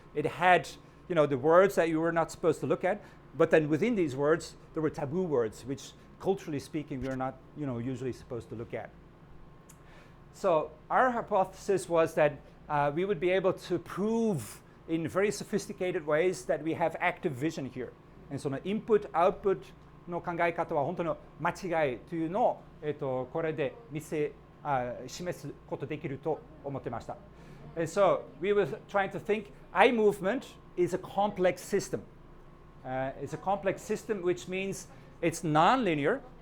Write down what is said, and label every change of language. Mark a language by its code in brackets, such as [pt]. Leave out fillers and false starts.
[en] It had, the words that you were not supposed to look at, but then within these words, there were taboo words, which culturally speaking, we are not, usually supposed to look at. So our hypothesis was that we would be able to prove in very sophisticated ways that we have active vision here. And so the input, output [ja] の考え方は本当の間違いというのを、これで示すことできると思ってました。 [en] And so we were trying to think eye movement is a complex system. It's a complex system, which means it's non-linear.